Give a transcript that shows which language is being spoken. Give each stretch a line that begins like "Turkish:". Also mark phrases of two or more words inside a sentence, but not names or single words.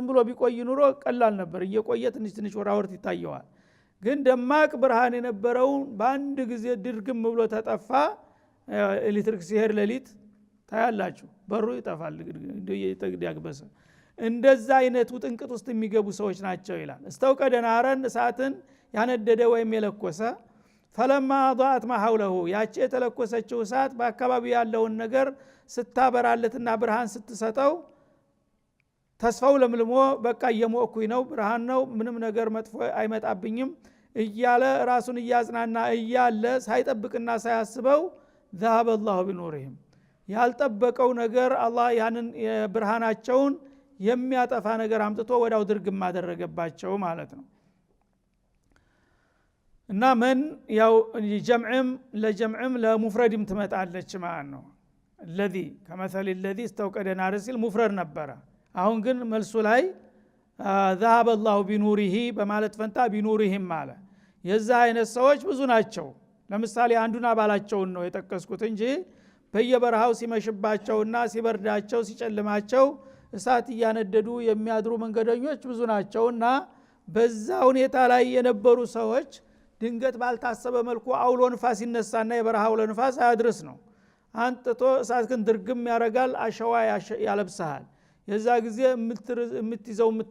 Amharic: ብሎ ቢቆይ ኑሮ ቀላል ነበር እየቆየ ትንሽ ወራወርት ይታየዋል ግን ደማቅ ብርሃን የነበረው በአንድ ጊዜ ድርግም ብሎ ተጠፋ ኤሌክትሪክ ሲሄድ ለሊት ታያላችሁ በሩ ይጠፋል እየተግዳግበሰ እንደዛ አይነቱ ጥንቅጥ ውስጥ የሚገቡ ሰዎች ናቸው ይላል
Arabic: استوقد نارا
Amharic: እሳትን ያነደደ ወይም የለኮሰ
Arabic: فلما اضاءت ما حوله
Amharic: ያቺ የተለኮሰችው እሳት በአካባቢው ያለውን ነገር ስታበራለትና ብርሃን ስትሰጠው ተስፋው ለምልሞ በቃ እየሞኩኝ ነው ብርሃን ነው ምንም ነገር መጥፎ አይመጣብኝም እያለ ራሱን እያጽናና እያለ ሳይጠብቅና ሳያስበው
Arabic: ذهب الله بنورهم
Amharic: ያልጠበቀው ነገር አላህ ያንን ብርሃናቸውን የሚያጠፋ ነገር አምጥቶ ወዳው ድርግም አደረገባቸው ማለት ነው። እና ምን ያው ጀምዕም ለጀምዕም ለሙፍረድም ትመጣለች ማለት ነው።
Arabic: الذي كمثل الذي استوقد نار
Amharic: ሲል ሙፍረድ ነበረ። አሁን ግን መልሱ ላይ
Arabic: ذهب الله بنوره
Amharic: በማለት ፈንታ ቢኑሪሂም ማለት የዛ አይነት ሰዎች ብዙ ናቸው። ለምሳሌ አንዱን አባላቸውን ነው የጠቀስኩት እንጂ በየበረሃው ሲመሽባቸውና ሲበርዳቸው ሲጨልማቸው እሳት እያነደዱ የሚያድሩ መንገደኞች ብዙ ናቸውና በዛ ሁኔታ ላይ የነበሩ ሰዎች ድንገት ባልታሰበ መልኩ አውሎ ንፋስ ይነሳና የበረሃው ለንፋስ አያድርስ ነው አንጥቶ እሳትክን ድርግም ያረጋል፣ አሸዋ ያለብሳል። የዛ ጊዜ የምትይዘው